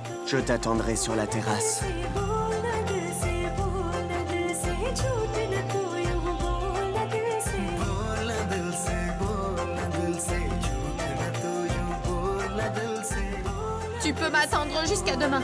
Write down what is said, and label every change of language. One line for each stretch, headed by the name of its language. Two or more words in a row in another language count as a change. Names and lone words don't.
French: Je t'attendrai sur la terrasse.
Hindi: बोलना दिल से बोलना दिल से झूठ न तू यूं बोलना दिल से बोलना दिल से बोलना दिल से झूठ न तू यूं बोलना दिल से
French: Tu peux m'attendre jusqu'à demain.